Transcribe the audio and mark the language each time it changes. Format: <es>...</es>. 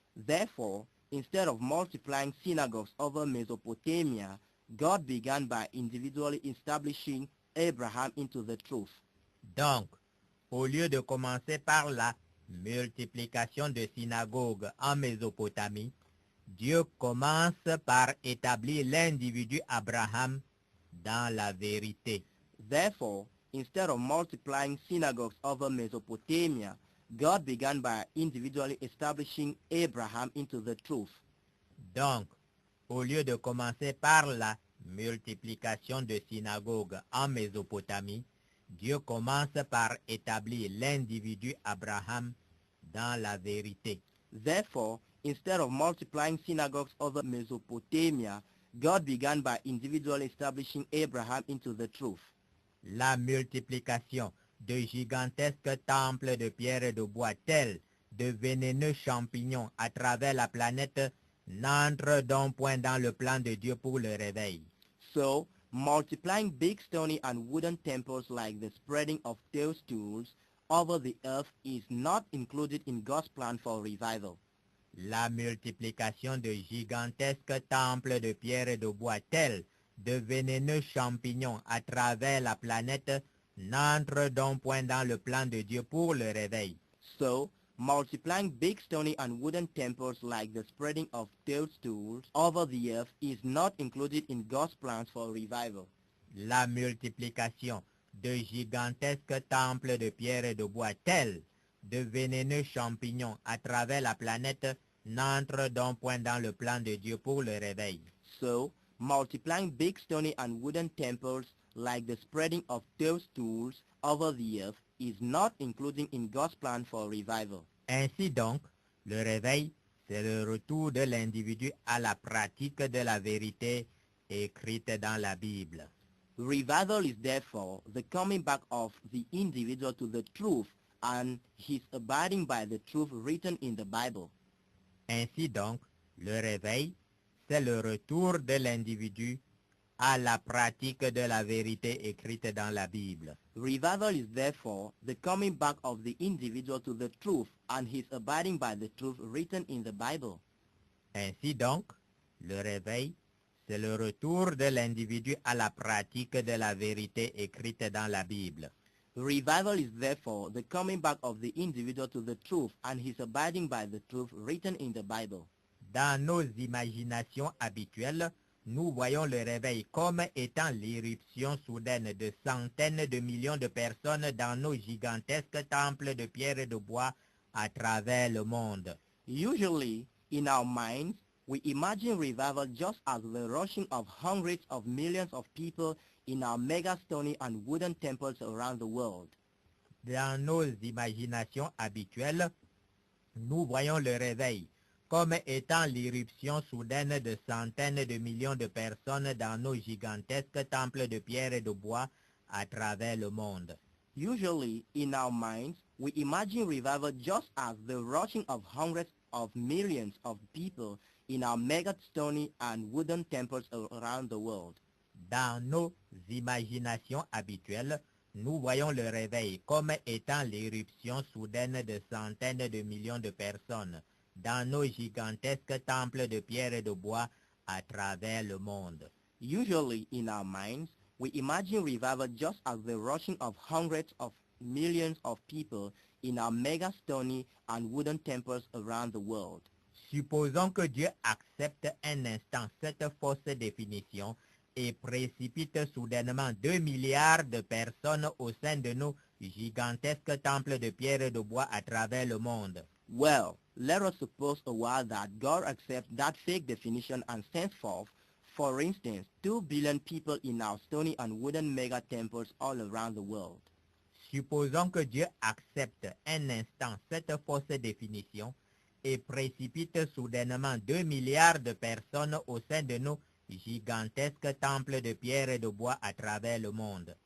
<en>Therefore, instead of multiplying synagogues over Mesopotamia, God began by individually establishing Abraham into the truth.</en> <fr>Donc, au lieu de commencer par la multiplication de synagogues en Mésopotamie, Dieu commence par établir l'individu Abraham dans la vérité.</fr> <en>Therefore, instead of multiplying synagogues over Mesopotamia, God began by individually establishing Abraham into the truth.</en> <fr>Donc, au lieu de commencer par la multiplication de synagogues en Mésopotamie, Dieu commence par établir l'individu Abraham dans la vérité.</fr> <en>Therefore, instead of multiplying synagogues over Mesopotamia, God began by individually establishing Abraham into the truth.</en> <fr>La multiplication de gigantesques temples de pierre et de bois tels de vénéneux champignons à travers la planète n'entre donc point dans le plan de Dieu pour le réveil.</fr> <en>So, multiplying big stony and wooden temples like the spreading of toadstools over the earth is not included in God's plan for revival.</en> <fr>La multiplication de gigantesques temples de pierre et de bois tels de vénéneux champignons à travers la planète n'entre donc point dans le plan de Dieu pour le réveil.</fr> <en>So, multiplying big stony and wooden temples like the spreading of toadstools over the earth is not included in God's plans for revival.</en> <fr>La multiplication de gigantesques temples de pierre et de bois tels de vénéneux champignons à travers la planète n'entre donc point dans le plan de Dieu pour le réveil.</fr> <en>So, multiplying big stony and wooden temples like the spreading of toadstools over the earth is not included in God's plan for revival.</en> <fr>Ainsi donc, le réveil, c'est le retour de l'individu à la pratique de la vérité écrite dans la Bible.</fr> <en>Revival is therefore the coming back of the individual to the truth and his abiding by the truth written in the Bible.</en> <fr>Ainsi donc, le réveil, c'est le retour de l'individu à la pratique de la vérité écrite dans la Bible.</fr> <en>Revival is therefore the coming back of the individual to the truth and his abiding by the truth written in the Bible.</en> <fr>Ainsi donc, le réveil, c'est le retour de l'individu à la pratique de la vérité écrite dans la Bible.</fr> <en>Revival is therefore the coming back of the individual to the truth and his abiding by the truth written in the Bible.</en> <fr>Dans nos imaginations habituelles, nous voyons le réveil comme étant l'irruption soudaine de centaines de millions de personnes dans nos gigantesques temples de pierre et de bois à travers le monde.</fr> <en>Usually, in our minds, we imagine revival just as the rushing of hundreds of millions of people in our mega stony and wooden temples around the world.</en> <fr>Dans nos imaginations habituelles, nous voyons le réveil comme étant l'irruption soudaine de centaines de millions de personnes dans nos gigantesques temples de pierre et de bois à travers le monde.</fr> <en>Usually, in our minds, we imagine revival just as the rushing of hundreds of millions of people in our mega stony and wooden temples around the world.</en> <fr>Dans nos imaginations habituelles, nous voyons le réveil comme étant l'irruption soudaine de centaines de millions de personnes dans nos gigantesques temples de pierre et de bois à travers le monde.</fr> <en>Usually, in our minds, we imagine revival just as the rushing of hundreds of millions of people in our mega stony and wooden temples around the world.</en> <fr>Supposons que Dieu accepte un instant cette fausse définition et précipite soudainement 2 milliards de personnes au sein de nos gigantesques temples de pierre et de bois à travers le monde.</fr> <en>Well, let us suppose a while that God accepts that fake definition and sends forth, for instance, 2 billion people in our stony and wooden mega temples all around the world.</en> <fr>Supposons que Dieu accepte un instant cette fausse définition et précipite soudainement 2 milliards de personnes au sein de nos gigantesques temples de pierre et de bois à travers le monde.</fr>